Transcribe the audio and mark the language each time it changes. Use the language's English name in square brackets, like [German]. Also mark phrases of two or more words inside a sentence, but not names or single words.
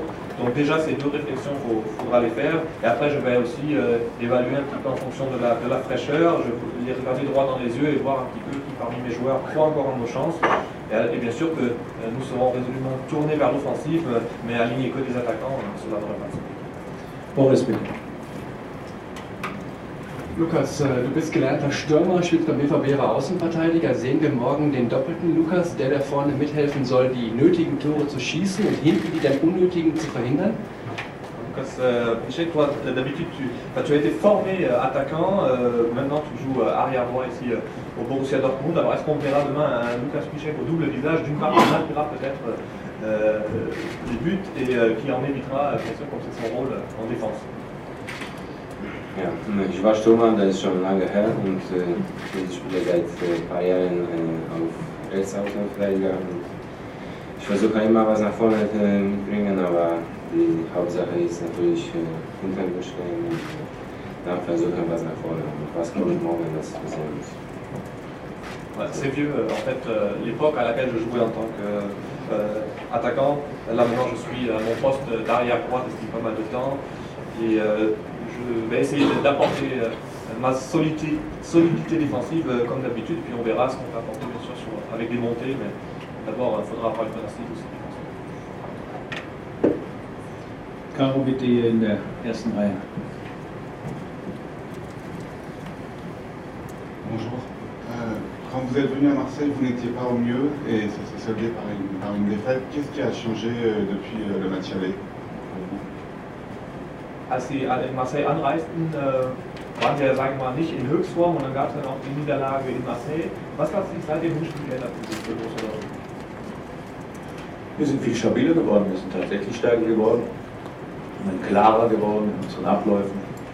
[French] Donc déjà ces 2 réflexions, il faudra les faire. Et après je vais aussi évaluer un petit peu en fonction de la fraîcheur. Je vais les regarder droit dans les yeux et voir un petit peu qui parmi mes joueurs croit encore en nos chances. Et bien sûr que nous serons résolument tournés vers l'offensive, mais aligner que des attaquants, cela devrait passer. [German] Boris, bitte. Lukas, du bist gelernter Stürmer, spielst beim BVB Außenverteidiger. Sehen wir morgen den doppelten Lukas, der vorne mithelfen soll, die nötigen Tore zu schießen und hinten die dann unnötigen zu verhindern? [French] Lucas Piszczek, toi d'habitude tu as été formé attaquant, maintenant tu joues arrière droit ici au Borussia Dortmund. Alors est-ce qu'on verra demain un Lucas Piszczek au double visage, d'une part qui marquera peut-être les buts et qui en évitera, bien sûr, comme c'est son rôle en défense? [German] Ja, ich war Stürmer, das ist schon lange her und ich spiele seit ein paar Jahren auf Rechtsaußenverteidiger. Ich versuche immer was nach vorne mitbringen, aber die Hauptsache ist natürlich hinter mir stehen und dann versuchen was nach vorne. Und was kommt morgen, das wissen wir nicht. [French] C'est vieux, en fait, l'époque à laquelle je jouais en tant qu'attaquant, là maintenant je suis à mon poste d'arrière droite depuis pas mal de temps et je vais essayer d'apporter ma solidité défensive comme d'habitude, puis on verra ce qu'on peut apporter bien sûr avec des montées, mais d'abord il faudra avoir une plastique aussi. [German] Caro, bitte hier in der ersten Reihe. [French] Bonjour. Quand vous êtes venu à Marseille, vous n'étiez pas au mieux et ça s'est soldé par une défaite. Qu'est-ce qui a changé depuis le match aller pour vous? [German] Als Sie in Marseille anreisten, waren wir, sagen wir mal, nicht in Höchstform und dann gab es dann auch die Niederlage in Marseille. Was hat sich seit dem Hinspiel geändert für Borussia Dortmund? Wir sind viel stabiler geworden, wir sind tatsächlich stärker geworden, wir sind klarer geworden in unseren Abläufen.